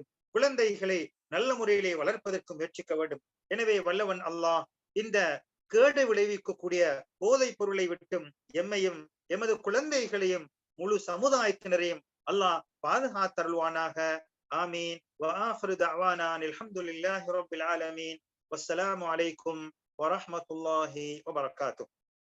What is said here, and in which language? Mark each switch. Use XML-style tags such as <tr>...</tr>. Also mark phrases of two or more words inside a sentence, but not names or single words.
<ta>குழந்தைகளை நல்ல முறையிலே வளர்ப்பதற்கு முயற்சிக்க வேண்டும். எனவே வல்லவன் அல்லாஹ் இந்த கேடு விளைவிக்கக்கூடிய போதைப் பொருளை விட்டும் எம்மையும் எமது குழந்தைகளையும் முழு சமுதாயத்தினரையும் அல்லாஹ் பாதுகாத்தருள்வானாக. ஆமீன்.</ta> <ar>وآخر دعوانا الحمد لله رب العالمين والسلام عليكم ورحمة الله وبركاته.</ar>